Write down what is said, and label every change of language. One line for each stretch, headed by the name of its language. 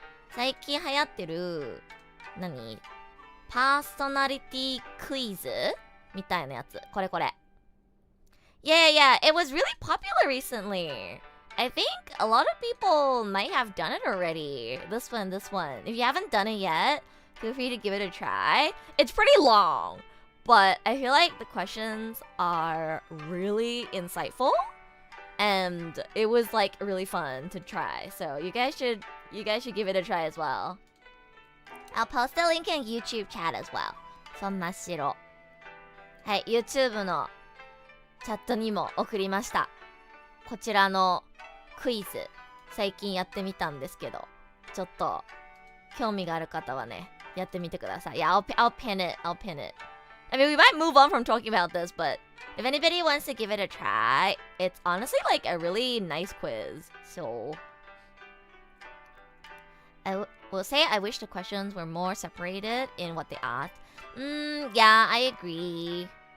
Japanese: 最近流行ってるパーソナリティクイズみたいなやつ。これ。
English: Yeah, it was really popular recently. I think a lot of people might have done it already. This one. If you haven't done it yet, feel free to give it a try. It's pretty long, but I feel like the questions are really insightful, and it was really fun to try. So you guys should give it a try as well. I'll post the link in YouTube chat as well.
Japanese: そんな白。はい、YouTube のチャットにも送りました。こちらのクイズ最近やってみたんですけど、ちょっと興味がある方はね、やってみてください。
English: Yeah, I'll pin it. I mean, we might move on from talking about this, but if anybody wants to give it a try, it's honestly a really nice quiz. So I will say I wish the questions were more separated in what they asked. Yeah, I agree.